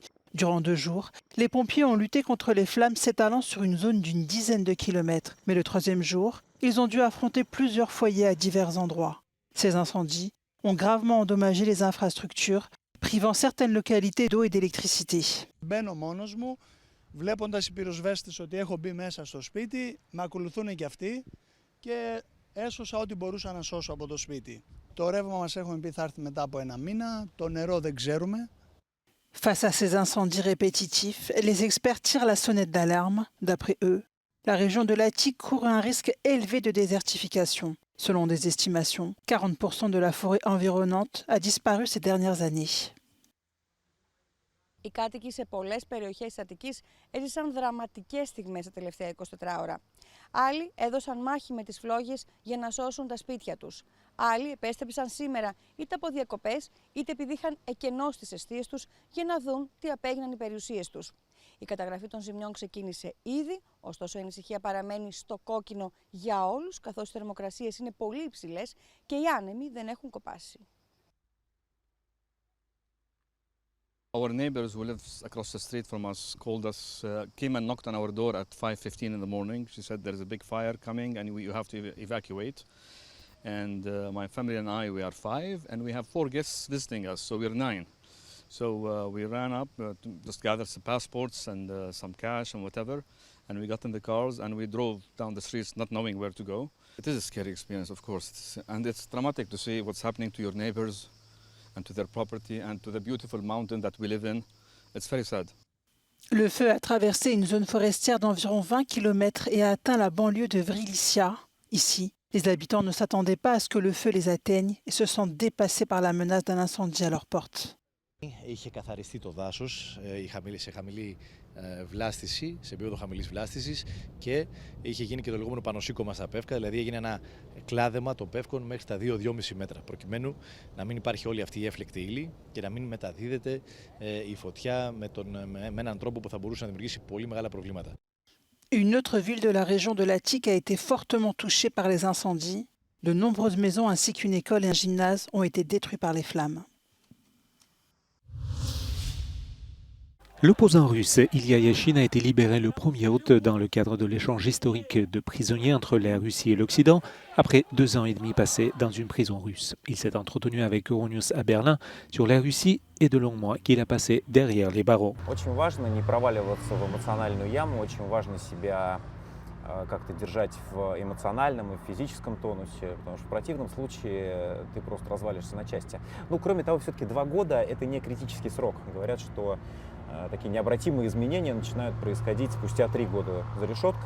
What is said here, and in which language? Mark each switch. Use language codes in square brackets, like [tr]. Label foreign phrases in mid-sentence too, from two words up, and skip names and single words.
[fr] Durant 2 jours, les pompiers ont lutté contre les flammes s'étalant sur une zone d'une dizaine de kilomètres. Mais le 3e jour, ils ont dû affronter plusieurs foyers à divers endroits. Ces incendies ont gravement endommagé les infrastructures, privant certaines localités d'eau et d'électricité. [el] Μπαίνω μόνος μου, βλέποντας οι πυροσβέστες ότι έχω μπει μέσα στο σπίτι, με ακολουθούν και αυτοί και έσωσα ό,τι μπορούσα να σώσω από το σπίτι. Το ρεύμα μας έχουμε πει θα έρθει μετά από 1 μήνα, το νερό δεν ξέρουμε. [fr] Face à ces incendies répétitifs, les experts tirent la sonnette d'alarme. D'après eux, la région de l'Attique court un risque élevé de désertification. Selon des estimations, 40% de la forêt environnante a disparu ces dernières années. [el] Οι κάτοικοι σε πολλές περιοχές της Αττικής έζησαν δραματικές στιγμές τα τελευταία 24 ώρα. Άλλοι έδωσαν μάχη με τις φλόγες για να σώσουν τα σπίτια τους. Άλλοι επέστρεψαν σήμερα είτε από διακοπές είτε επειδή είχαν εκενώσει τις εστίες τους για να δουν τι απέγιναν οι περιουσίες τους. Η καταγραφή των ζημιών ξεκίνησε ήδη, ωστόσο η ανησυχία παραμένει στο κόκκινο για όλους, καθώς οι θερμοκρασίες είναι πολύ υψηλές και οι άνεμοι δεν έχουν κοπάσει. [en] Our neighbors who live across the street from us called us, came and knocked on our door at 5:15 in the morning. She said there's a big fire coming and you have to evacuate. And my family and I, we are 5 and we have 4 guests visiting us, so we're 9. So we ran up to just gather some passports and some cash and whatever. And we got in the cars and we drove down the streets not knowing where to go. It is a scary experience, of course. And it's dramatic to see what's happening to your neighbors and to their property and to the beautiful mountain that we live in. It's very sad. [fr] Le feu a traversé une zone forestière d'environ 20 km et a atteint la banlieue de Vrilicia. Ici, les habitants ne s'attendaient pas à ce que le feu les atteigne et se sentent dépassés par la menace d'un incendie à leur porte. [el] Είχε καθαριστεί το δάσος, σε χαμηλή βλάστηση, σε επίπεδο χαμηλής βλάστησης και είχε γίνει και το λεγόμενο πανωσίκωμα στα πεύκα, δηλαδή έγινε ένα κλάδεμα των πεύκων μέχρι τα 2-2,5 μέτρα, προκειμένου να μην υπάρχει όλη αυτή η έφλεκτη ύλη και να μην μεταδίδεται η φωτιά με έναν τρόπο που θα μπορούσε να δημιουργήσει πολύ μεγάλα προβλήματα. [fr] Une autre ville de la région de l'Attique a été fortement touchée par les incendies. De nombreuses maisons ainsi qu'une école et un gymnase ont été détruits par les flammes. L'opposant russe Ilya Yashin a été libéré le 1er août dans le cadre de l'échange historique de prisonniers entre la Russie et l'Occident, après 2 ans et demi passés dans une prison russe. Il s'est entretenu avec Euronews à Berlin sur la Russie et de longs mois qu'il a passé derrière les barreaux. [ru] Очень важно не проваливаться в эмоциональную яму, очень важно себя как-то держать в эмоциональном и физическом тонусе, потому что в противном случае ты просто развалишься на части. Ну, кроме того, все-таки 2 года – это не критический срок. Говорят, что такие необратимые изменения начинают происходить спустя 3 года за решеткой.